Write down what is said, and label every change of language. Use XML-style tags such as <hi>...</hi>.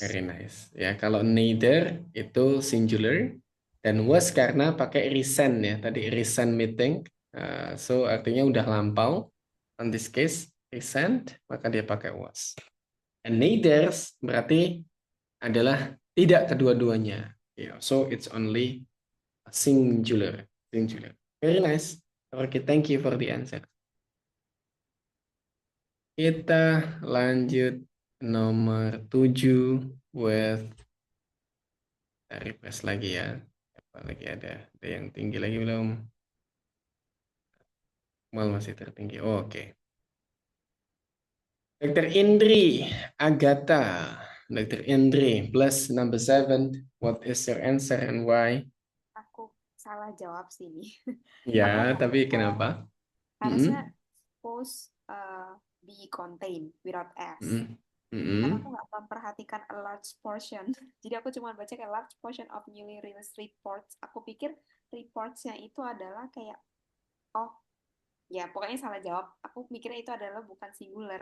<en>Very nice.</en> <id>Ya, kalau neither itu singular dan was karena pakai recent ya. Tadi recent meeting.</id> <en>So</en> <id>artinya udah lampau.</id> <en>On this case recent,</en> <id>maka dia pakai</id> <en>was. And</en> <id>neither berarti adalah tidak kedua-duanya.</id> <en>Yeah, so it's only a singular. Singular. Very nice. Okay, thank you for the answer.</en> <id>Kita lanjut nomor 7</id> <en>with refresh</en> <id>lagi ya. Apa lagi ada? Ada yang tinggi lagi belum? Mal masih tertinggi. Oh, oke. Dr.</id> <en>Indri, Agatha. Dr. Indri, plus number 7. What is your answer and why?</en> <id>Aku salah jawab sih ini. Ya, Aku tapi kenapa? harusnya</id> <en>suppose be contained without s.</en> <id>Karena aku nggak memperhatikan</id> <en>a large portion.</en> <id>Jadi aku cuma baca kayak</id> <en>large portion of newly released reports.</en> <id>Aku pikir reportsnya itu adalah kayak ya pokoknya salah jawab. Aku mikirnya itu adalah bukan singular.</id>